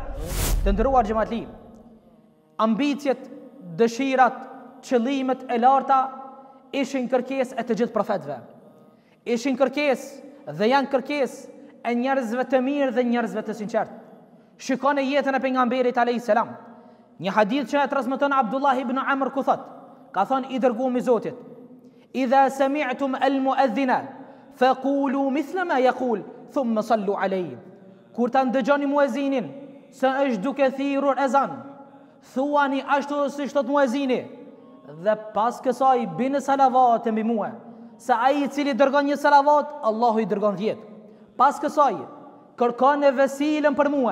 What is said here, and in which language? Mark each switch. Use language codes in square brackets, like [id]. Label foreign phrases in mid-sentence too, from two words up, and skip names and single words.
[sq] Të nderuar xhamatli, ambicjet, dëshirat, qëllimet e larta ishin kërkesë e të gjithë profetëve. Ishin kërkesë dhe janë kërkesë e njerëzve të mirë dhe njerëzve të sinqertë. Shikoni jetën e pejgamberit [ar] عليه السلام. [sq] Një hadith që e transmeton Abdullah ibn Amr ku thot, ka thënë i dërguar i Zotit: [ar] "إذا سمعتم المؤذن فقولوا مثل ما يقول ثم صلوا عليه." [sq] Kur ta ndëgjoni muezinin se është duke thirrur ezan, thuani ashtu si thot muezini dhe pas kësaj bini salavat mbi mua, se ai i cili dërgon një salavat, Allahu i dërgon 10. Pas kësaj kërkoni vesilën për mua.